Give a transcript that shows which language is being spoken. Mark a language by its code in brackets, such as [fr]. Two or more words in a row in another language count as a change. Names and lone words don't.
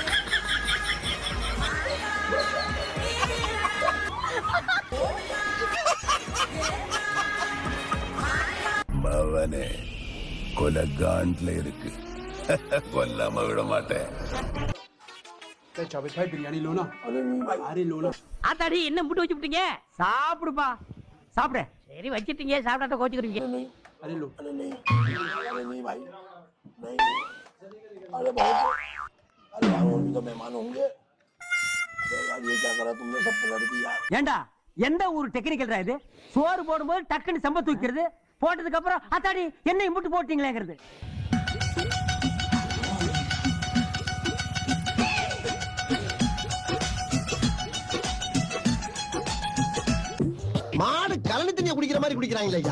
[ta] மவனே கொலகாண்ட்ல இருக்கு. கொல்லாம விட மாட்டேன். பிரியாணி லோனா அரை லோனா ஆத்தாடி என்ன முட்டு வச்சு விட்டீங்க? சாப்பிடுப்பா சாப்பிடு. சரி வச்சிட்டீங்க, சாப்பிடாட்ட கோச்சுக்கிறீங்க. [hi] अरे लो अरे नहीं भाई नहीं अरे बहुत अरे और भी तो मेहमान होंगे। यार ये क्या करा तुमने सब पलट दिया। [ta] ஏண்டா எந்த ஒரு டெக்னிக்கல் இது? சோறு போடும்போது டக்குன்னு சம்ப தூக்கிறது, போட்டதுக்கு அப்புறம் அத்தாடி என்ன இம்புட்டு போட்டீங்களேங்கிறது. மாடு கலனி தண்ணியை குடிக்கிற மாதிரி குடிக்கிறாங்களே ஐயா.